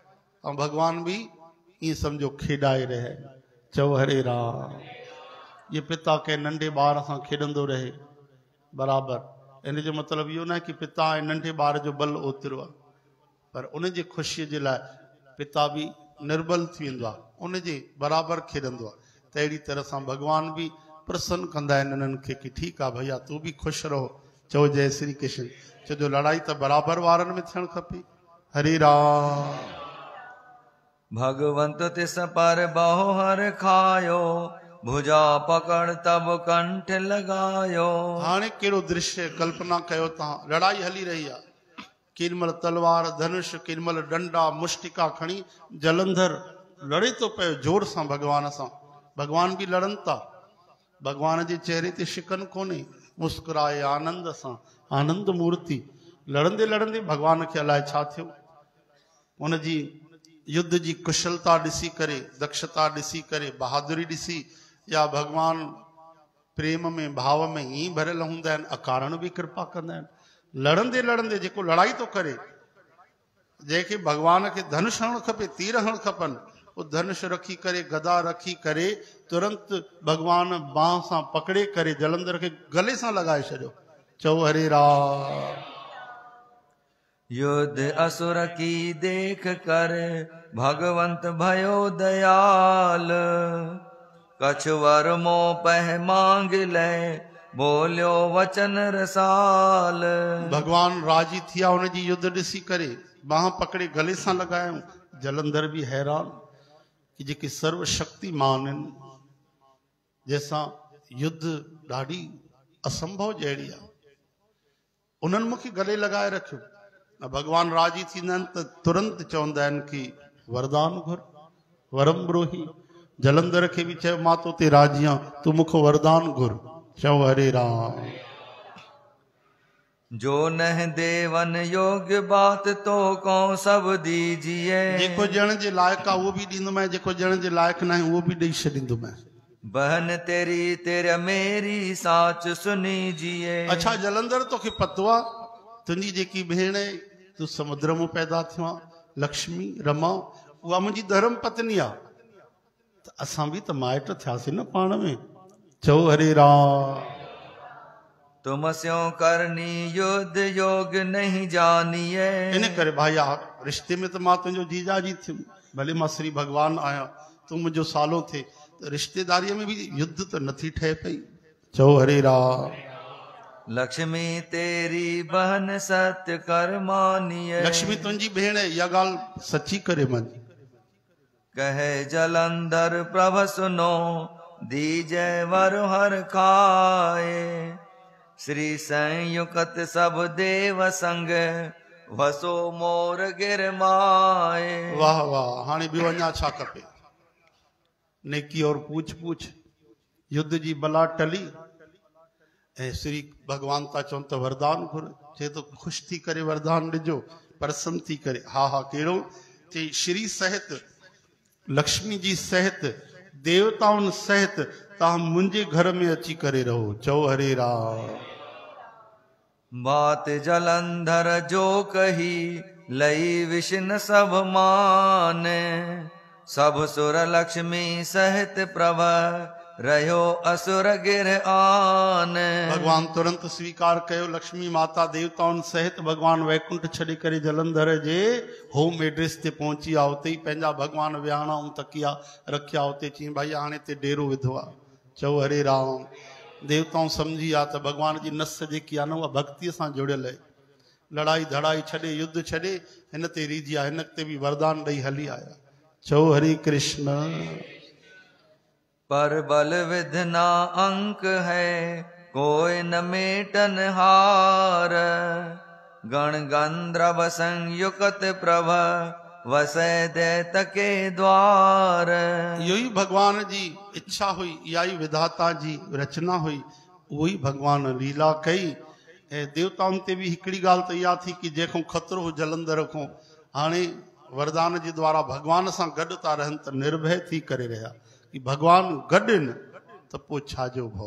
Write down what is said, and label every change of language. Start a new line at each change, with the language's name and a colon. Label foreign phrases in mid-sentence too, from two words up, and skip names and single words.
Sindhi: ऐं भगवान भी ईअं सम्झो खेॾाए रहे। चओ हरे राम। ये पिता के नंढे ॿार सां खेॾंदो रहे बराबरि, इन जो मतिलबु इहो न आहे कि पिता ऐं नंढे ॿार जो बल ओतिरो आहे, पर उन जी ख़ुशीअ जे लाइ पिता भी निर्बल थी वेंदो आहे, उन जे बराबरि खेॾंदो आहे। त अहिड़ी तरह सां भगवान भी प्रसन्न कंदा आहिनि इन्हनि खे कि ठीकु आहे भैया तूं भी ख़ुशि रहो। चओ जय श्री कृष्ण। छो लड़ाई त बराबरि वारनि में थियणु खपे। हरे राम।
Hindi: भगवंत तिस पर बहुहर खायो भुजा पकड़ तब कंठ लगायो।
Sindhi: हाणे कहिड़ो दृश्य कल्पना कयो तव्हां, लड़ाई हली रही आहे, केॾीमहिल तलवार धनुष, केॾीमहिल डंडा मुष्टिका खणी जलंधर लड़े तो पियो जोर सां भगवान सां। भगवान भी लड़नि था, भगवान जे चेहरे ते शिकन कोन्हे, मुस्कुराए आनंद सां, आनंद मूर्ति। लड़ंदे लड़ंदे भगवान खे अलाए छा थियो, उन जी युद्ध जी कुशलता ॾिसी करे, दक्षता ॾिसी करे, बहादुरी ॾिसी, या भगवान प्रेम में भाव में ईअं भरियल हूंदा आहिनि, अकारण भी कृपा कंदा आहिनि। लड़ंदे लड़ंदे जेको लड़ाई तो करे, जंहिंखे भगवान खे धनुष हणणु खपे, तीर हणणु खपनि, वो धनुष रखी करे, गदा रखी करे, तुरंत भगवान बाह सां पकड़े करे जलंधर के गले सां लगाए छॾियो। चओ हरे राम।
Hindi: युद्ध असुर की देख कर भगवंत भयो दयाल। कछु वर मोह पह मांग ले बोलियो वचन रसाल।
Sindhi: भगवान राजी थिया उन जी युद्ध ॾिसी करे, बाह पकड़े गले सां लगायूं। जलंधर भी हैरान कि जेके सर्वशक्तिमान आहिनि, जंहिंसां युद्ध ॾाढी असंभव जहिड़ी आहे, उन्हनि मूंखे गले लगाए रखियो। भगवान राजी थींदा आहिनि त तुरंत चवंदा आहिनि कि वरदान घुर,
Sanskrit: वरम ब्रोही।
Sindhi: जलंधर खे भी चयो मां तो ते राजी आं, तूं मूंखे वरदान घुर। चओ हरे राम।
Hindi: जो नह देवन योग्य बात तो कौन सब दीजिए।
Sindhi: जेको ॼण जे लाइक़ु आहे उहो भी ॾींदोमांइ, जेको ॼण जे लाइक़ु न आहे उहो भी ॾेई छॾींदोमांइ।
Hindi: बहन तेरी तेरा मेरी साच सुनीजिए।
Sindhi: अच्छा जलंधर तोखे पतो आहे तुंहिंजी जेकी भेण आहे, तूं समुद्र में पैदा थियो आहे, लक्ष्मी रमा, उहा मुंहिंजी धर्म पत्नी आहे, त असां भी त माइट थियासीं न पाण में। चओ हरे राम।
Hindi: तुम स्यों करनी युद्ध योग नहीं जानिए।
Sindhi: इन करे भाई रिश्ते में तो मां तुंहिंजो जीजाजी थियुमि, भले मां श्री भगवान आहियां, तूं मुंहिंजो सालो थे, त रिश्तेदारीअ में भी युद्ध त नथी ठहे पई। चओ हरे राम।
Hindi: लक्ष्मी तेरी बहन सत्य कर मानिए।
Sindhi: लक्ष्मी तुंहिंजी भेण आहे, इहा ॻाल्हि सची करे मञ।
Hindi: कहे जलंधर प्रभ सुनो दीजय वर हर खाए। श्री संयुक्त सब देव संग वसो मोर गिर माए।
Sindhi: वाह वाह। हाणे ॿियो अञा छा खपे।
Hindi: नेकी और पूछ पूछ।
Sindhi: युद्ध जी बला टली ऐं श्री भगवान था चवनि त वरदान घुर, चए तो ख़ुशि थी करे वरदान ॾिजो, प्रसन्न थी करे। हा हा कहिड़ो? चई श्री सहित, लक्ष्मी जी सहित, देवताउनि सहित तव्हां मुंहिंजे घर में अची करे रहो। चओ हरे राम।
Hindi: बात जलंधर जो कही, लई विष्णु सब माने, सब सुर लक्ष्मी सहित प्रभ, रहो असुर गिर आने।
Sindhi: भगवान तुरंत स्वीकार कयो। लक्ष्मी माता देवताउनि सहित भगवान वैकुंठ छॾे करे जलंधर जे
English: home address
Sindhi: ते पहुची आ। उते ई पंहिंजा भगवान विहाणा ऐं तकिया रखिया। उते चई भाई हाणे हिते डेरो विधो आहे। चओ हरे राम। देवताऊं सम्झी विया त भगवान जी नस जेकी आहे न उहा भक्तीअ सां जुड़ियल आहे। लड़ाई धड़ाई छॾे, युद्ध छॾे, हिन ते रीझी आहे, हिन ते बि वरदान ॾेई हली आया। चओ हरे कृष्ण।
Hindi: पर बल विधना अंक है, कोई न मेटन हार, गण गंधर्व संयुक्त प्रभ, वसै दैत के द्वार।
Sindhi: इहो ई भगवान जी इच्छा हुई, इहा ई विधाता जी रचना हुई, उहो ई भगवान लीला कई। ऐं देवताउनि ते बि हिकिड़ी ॻाल्हि त इहा थी कि जंहिंखो ख़तरो हो जलंधर खां, हाणे वरदान जे द्वारा भगवान सां गॾु था रहनि त निर्भय थी करे रहिया कि भगवान गॾु आहिनि त पोइ छाजो भउ।